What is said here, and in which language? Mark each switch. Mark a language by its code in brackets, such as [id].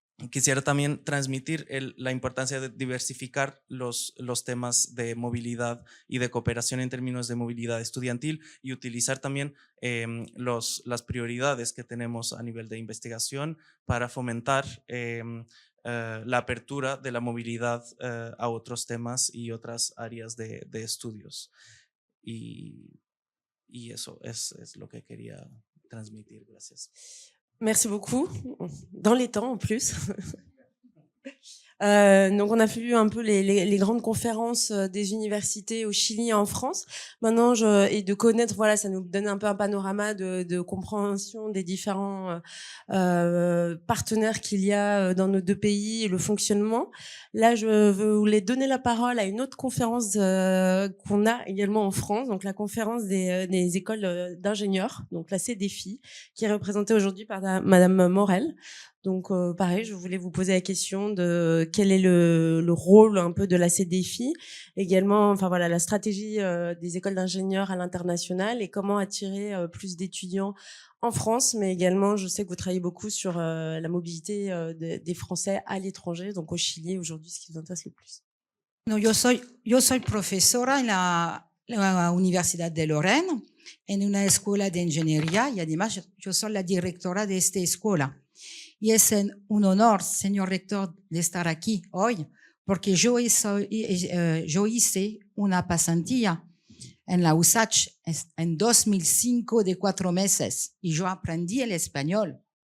[es] quisiera también transmitir la importancia de diversificar los temas de movilidad y de cooperación en términos de movilidad estudiantil y utilizar también las prioridades que tenemos a nivel de investigación para fomentar la apertura de la movilidad a otros temas y otras áreas de estudios. Y eso es lo que quería transmitir. Gracias. [fr] Merci beaucoup, dans les temps en plus. Donc on a vu un peu les grandes conférences des universités au Chili et en France. Maintenant, et de connaître, voilà, ça nous donne un peu un panorama de compréhension des différents partenaires qu'il y a dans nos deux pays et le fonctionnement. Là, je voulais donner la parole à une autre conférence qu'on a également en France, donc la conférence des écoles d'ingénieurs, donc la CDFI, qui est représentée aujourd'hui par Madame Morel. Donc pareil, je voulais vous poser la question de quel est le rôle un peu de la CDFI, également, enfin voilà, la stratégie des écoles d'ingénieurs à l'international et comment attirer plus d'étudiants en France, mais également, je sais que vous travaillez beaucoup sur la mobilité des Français à l'étranger, donc au Chili aujourd'hui, ce qui vous intéresse le plus. [es] No, yo soy profesora en la Universidad de Lorena, en una escuela de ingeniería, y además yo soy la directora de esta escuela. Y es un honor, señor rector, de estar aquí hoy, porque yo hice una pasantía en la USACH en 2005 de 4 meses y yo aprendí el español.